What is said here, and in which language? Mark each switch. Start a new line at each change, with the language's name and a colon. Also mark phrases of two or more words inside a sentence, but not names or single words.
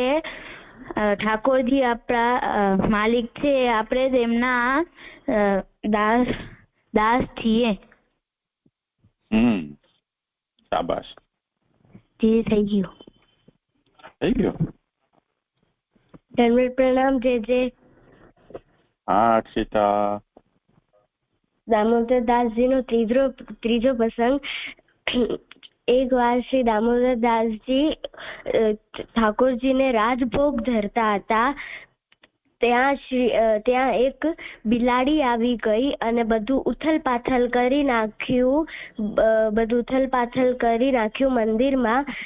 Gujarati: ઠાકોરજી આપણા માલિક છે, આપણે તેમના દાસ છીએ। શાબાશ जी થઈ ગયો। ધર્મેશ પ્રણામ જે हाँ अक्षिता दामोदरदासजी नो ત્રીજો પ્રસંગ। एक વાર શ્રી દામોદરદાસજી ઠાકોરજીને રાજભોગ ધરતા હતા। ત્યાં એક બિલાડી આવી ગઈ અને બધું ઉથલ પાથલ કરી નાખ્યું મંદિરમાં।